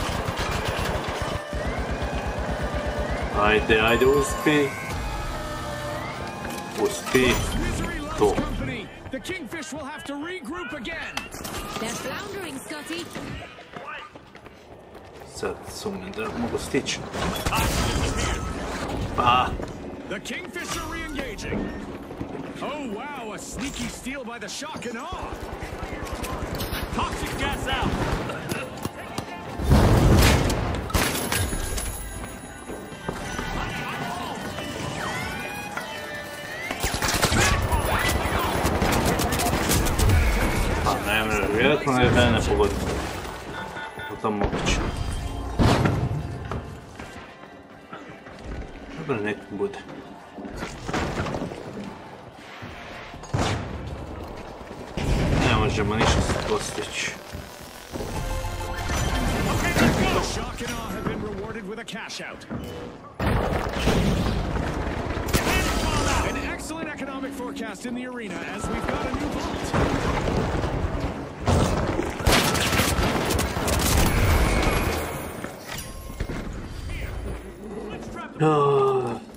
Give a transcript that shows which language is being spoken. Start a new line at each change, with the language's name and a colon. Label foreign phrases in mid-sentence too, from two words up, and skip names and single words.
Croatian: Ajde, ajde, uspi. Uspi.
English: Misery loves To. company. The kingfish will have to regroup again. They're floundering, Scotty.
Croatian: Sad sumnjam da mogu stići. Pa,
English: The kingfish are re-engaging. Oh wow, a sneaky steal by the shock and awe. Toxic gas out!
Croatian: pa ne mre, vjerojatno ne da ne pogodim. O tom moguće. Dobro, nek bude. Ne možemo ništa se postići.
English: The shock and awe have been rewarded with a cash out. An excellent economic forecast in the arena as we've got a new vault. Oh,